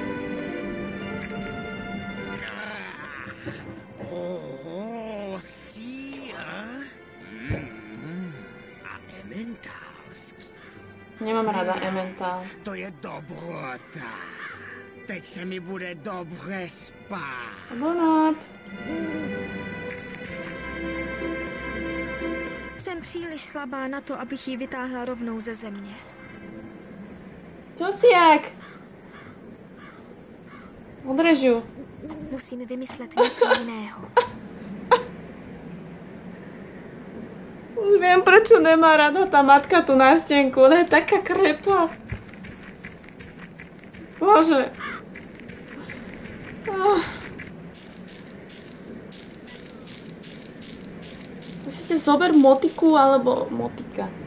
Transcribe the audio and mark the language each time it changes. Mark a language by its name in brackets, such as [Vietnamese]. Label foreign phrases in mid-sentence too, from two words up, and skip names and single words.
[Czech] Sír a ementálský. [Slovak] Nemám rada Emmental. [Czech] To je dobrota. Teď se mi bude dobře spát. Bonát. Jsem příliš slabá na to, abych ji vytáhla rovnou ze země. [Slovak] Co si jak? Odrež ju. [Czech] Musím vymyslet něco jiného. [Slovak] Už viem, prečo nemá rada tá matka tú nástenku. Ona je taká krepá. Bože. Myslíte, zober motiku alebo motika?